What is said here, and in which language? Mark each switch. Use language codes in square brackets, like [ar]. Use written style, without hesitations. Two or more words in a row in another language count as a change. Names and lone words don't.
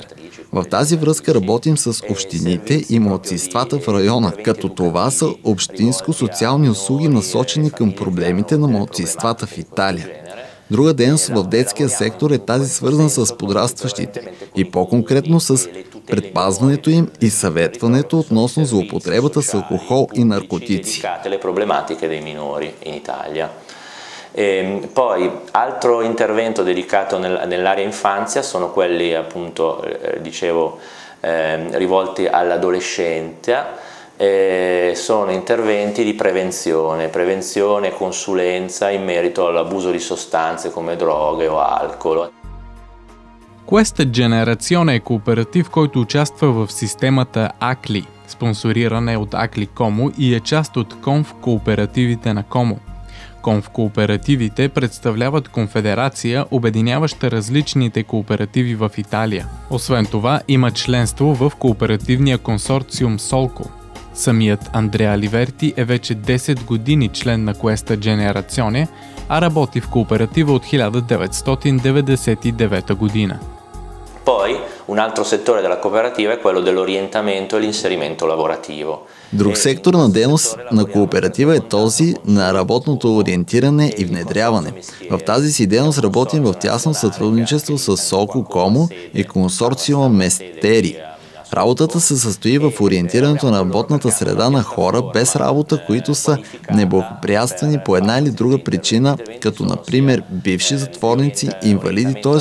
[bg] В тази връзка работим с общините и малцинствата в района, като това са общинско-социални услуги, насочени към проблемите на малцинствата в Италия. Друга дейност в детския сектор е тази, свързана с подрастващите и по-конкретно с предпазването им и съветването относно злоупотребата с алкохол и наркотици. [it] Poi altro intervento dedicato nell'area infanzia sono quelli appunto rivolti all'adolescenza. Sono interventi di prevenzione e consulenza in merito all'abuso di sostanze come droghe o alcol. [bg] Questa Generazione е кооператив, който участва в системата АКЛИ, спонсорирана е от АКЛИ Комо и е част от конфкооперативите на Комо. Конфкооперативите представляват конфедерация, обединяваща различните кооперативи в Италия. Освен това, има членство в кооперативния консорциум Солко. Самият Андреа Ливерти е вече 10 години член на Questa Generazione, а работи в кооператива от 1999 година. [it] Poi un altro settore della cooperativa è quello dell'orientamento e l'inserimento lavorativo. [bg] Друг сектор на дейност на кооператива е този на работното ориентиране и внедряване. В тази си дейност работим в тясно сътрудничество с СОКО КОМО и консорциума Местери. Работата се състои в ориентирането на работната среда на хора без работа, които са неблагоприятствани по една или друга причина, като например бивши затворници, инвалиди, т.е.